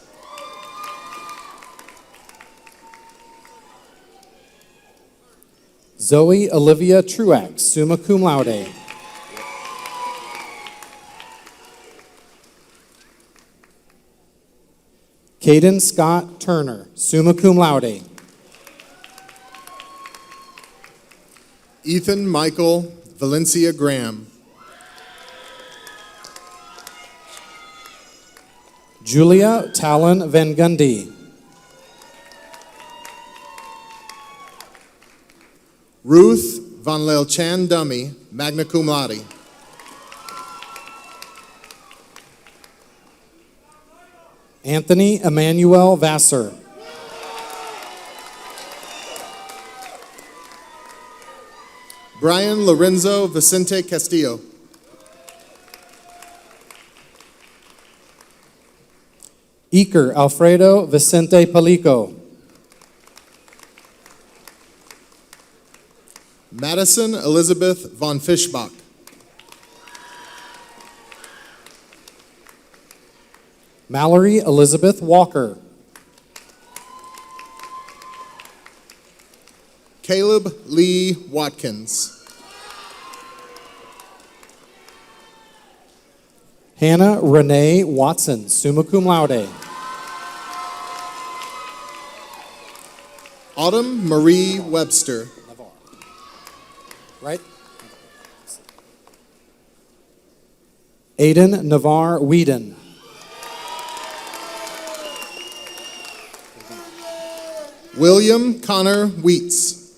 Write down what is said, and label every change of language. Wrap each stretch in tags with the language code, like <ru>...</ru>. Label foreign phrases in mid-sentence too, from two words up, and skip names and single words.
<en>Zoe Olivia Truax, summa cum laude. Caden Scott Turner, summa cum laude. Ethan Michael Valencia Graham. Julia Talon Van Gundy. Ruth Van Leelchan Dummy, magna cum laude. Anthony Emmanuel Vassar. Brian Lorenzo Vicente Castillo. Eker Alfredo Vicente Palico. Madison Elizabeth von Fischbach. Mallory Elizabeth Walker. Caleb Lee Watkins. Hannah Renee Watson, summa cum laude. Autumn Marie Webster. Right? Aiden Navar Whedon. William Connor Wheats.</en>